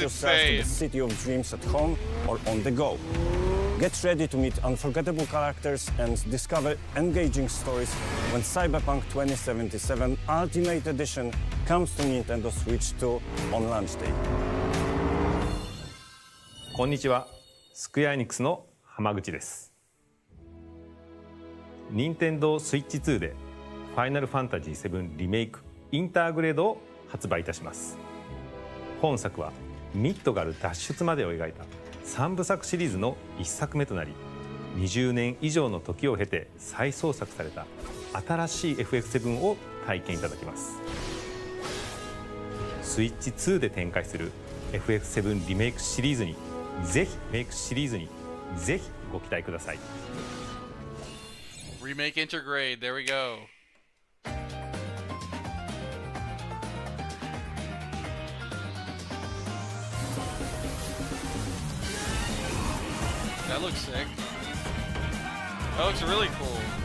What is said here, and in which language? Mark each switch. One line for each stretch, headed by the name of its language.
English: yourself to the insane. city of dreams at home or on the go. Get ready to meet unforgettable characters and discover engaging stories when Cyberpunk 2077 Ultimate Edition comes to Nintendo Switch 2 on launch day.
Japanese: こんにちは、スクエアエニックスの浜口です。任天堂スイッチ2でファイナルファンタジー7リメイクインターグレードを発売いたします。本作はミッドガル脱出までを描いた3部作シリーズの1作目となり、20年以上の時を経て再創作された新しい FF7 を体験いただきます。スイッチ2で展開する FF7 リメイクシリーズにぜひご期待ください。
English: Remake Intergrade, there we go. That looks sick. That looks really cool.